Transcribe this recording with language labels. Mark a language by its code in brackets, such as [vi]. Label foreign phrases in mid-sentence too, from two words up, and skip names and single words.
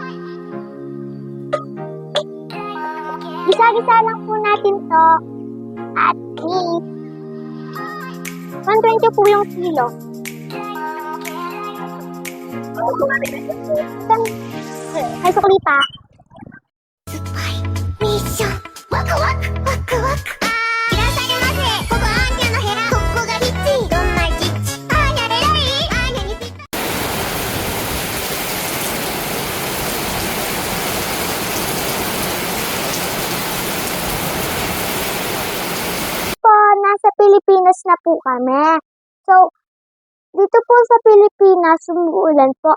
[tl] Gisa-gisa lang po natin to. At meat. 120 po yung kilo. May sukli pa. [ja] ミッションワクワクワクワクいらっしゃいませここアーニャの部屋ここがキッチンどんなキッチンアーニャレラリーアーニャにぴった [tl] po, nasa Pilipinas na po kami. So, dito po sa Pilipinas, umuulan po.